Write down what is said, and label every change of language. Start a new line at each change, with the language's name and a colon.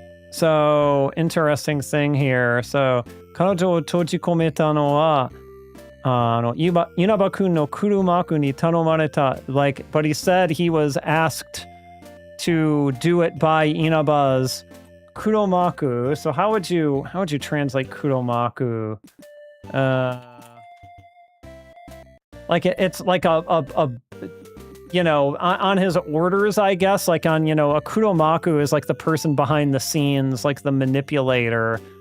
English: So, interesting thing here.
Japanese: So, 彼女を閉じ込めたのは、稲葉くんの黒幕に頼まれた.
English: Like, but he said he was asked to do it by Inaba's kuromaku. So how would you translate kuromaku? Like it's like a you know, on his orders, I guess, like on, you know, a kuromaku is like the person behind the scenes, like the manipulator.